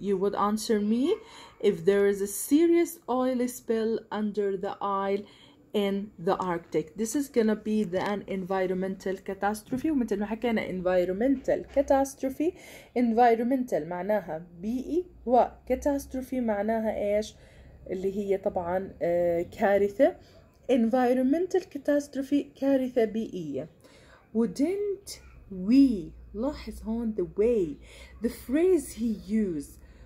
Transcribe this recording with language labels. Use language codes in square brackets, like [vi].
[en] You would answer me if there is a serious oil spill under the ice in the Arctic. This is gonna be an environmental catastrophe. [ar] ومثل ما حكينا [en] environmental catastrophe، [ar] environmental معناها بيئي، و catastrophe معناها ايش؟ اللي هي طبعا كارثة. [en] environmental catastrophe [ar] كارثة بيئية. [en] Wouldn't we [ar] لاحظ هون [en] the way, the phrase he used.